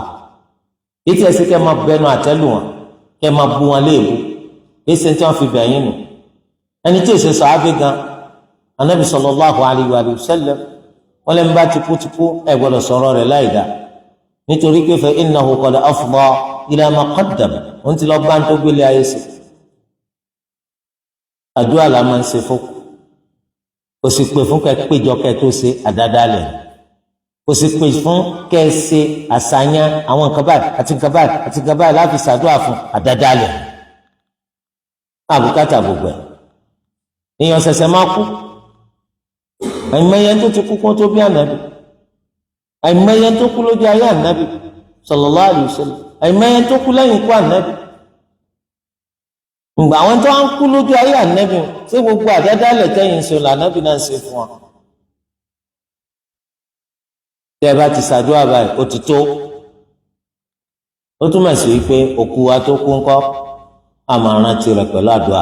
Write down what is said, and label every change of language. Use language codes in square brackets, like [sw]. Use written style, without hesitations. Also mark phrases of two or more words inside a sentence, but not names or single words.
[yo] kí ẹ sì kẹ́ ẹ máa bẹnu àtẹ́lù wọn, kẹ́ ẹ máa bú wọn léèbú, kí ẹ sì tí wọ́n fi bẹ̀yìn nù. ẹni tí èsè sàábé gan Ànábì [ar] صلى الله عليه وسلم [yo] wọn lè ń bá tikútikú ẹ gbọ́dọ̀ sọ̀rọ̀ rẹ̀ láìdá, nítorí pé [ar] فإنه قد أفضى إلى ما قدم, [yo] òun ti lọ bá ń tó gbélé ayé sí. àdúrà la máa ń ṣe fún, kò sì pè fún kẹ péjọ kẹ tó ṣe àdádálẹ̀, kò sì pè fún kẹ ṣe àṣàyàn àwọn nǹkan báyìí àti nǹkan báyìí àti nǹkan báyìí láti ṣàdúrà fún àdádálẹ̀. àbùkátà gbogbo ẹ̀ èèyàn ṣẹ̀ṣẹ̀ máa kú, àìmọye tó ti kú kó tó bí ànábì, àìmọye tó kú lójú ayé ànábì [ar] صلى الله عليه وسلم, [yo] àìmọye tó kú lẹ́yìn ikú ànábì. ǹgbà àwọn tó ń kú lójú ayé ànábì ṣé gbogbo àdádálẹ̀ tẹ́yìn ṣe lànábì náà ṣe fún wọn. tẹ́ ẹ bá ti ṣàdúrà báyìí ó ti tó. ó túmọ̀ sí wípé òkú wa tó kú ńkọ́ àmọ́ rántí rẹ̀ pẹ̀lú àdúrà.